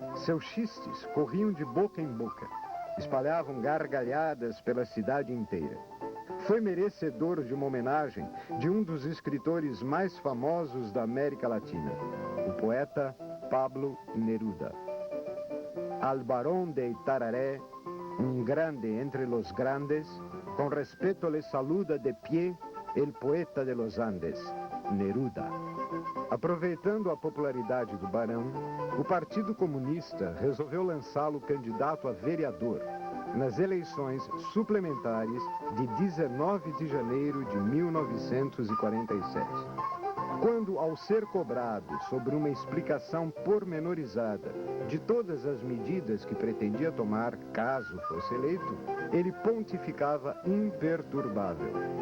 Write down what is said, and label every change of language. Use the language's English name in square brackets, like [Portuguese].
[Portuguese] Seus xistes corriam de boca em boca, espalhavam gargalhadas pela cidade inteira. Foi merecedor de uma homenagem de um dos escritores mais famosos da América Latina, o poeta Pablo Neruda. [Spanish] Al Barón de Itararé, un grande entre los grandes, con respeto le saluda de pie el poeta de los Andes, Neruda. [Portuguese] Aproveitando a popularidade do Barão, o Partido Comunista resolveu lançá-lo candidato a vereador nas eleições suplementares de 19 de janeiro de 1947. Quando, ao ser cobrado sobre uma explicação pormenorizada de todas as medidas que pretendia tomar caso fosse eleito, ele pontificava imperturbável.